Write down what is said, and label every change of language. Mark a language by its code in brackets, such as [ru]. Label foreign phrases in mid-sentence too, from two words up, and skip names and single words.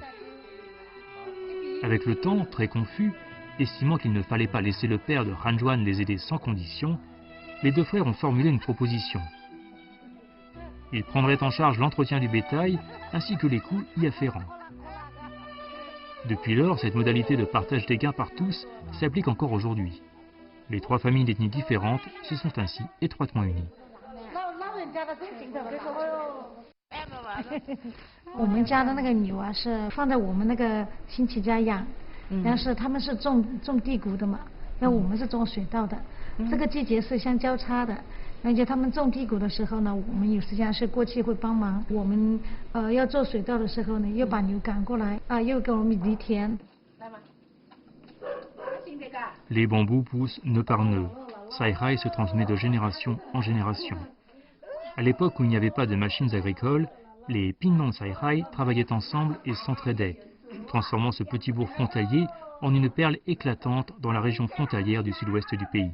[fr] Avec le temps, très confus, estimant qu'il ne fallait pas laisser le père de Hanjuan les aider sans condition, les 2 frères ont formulé une proposition. Ils prendraient en charge l'entretien du bétail ainsi que les coûts y afférents. Depuis lors, cette modalité de partage des gains par tous s'applique encore aujourd'hui. Les 3 familles d'ethnies différentes se sont ainsi étroitement unies. [zh] 我们家的那个牛啊，是放在我们那个亲戚家养，但是他们是种地谷的嘛，那我们是种水稻的。这个季节是相交叉的，而且他们种地谷的时候呢，我们有时间是过去会帮忙。我们要做水稻的时候呢，又把牛赶过来啊，又给我们犁田。 [fr] Les bambous poussent nœud par nœud. Saihai se transmet de génération en génération. À l'époque où il n'y avait pas de machines agricoles, les Pinlonsairai travaillaient ensemble et s'entraidaient, transformant ce petit bourg frontalier en une perle éclatante dans la région frontalière du sud-ouest du pays.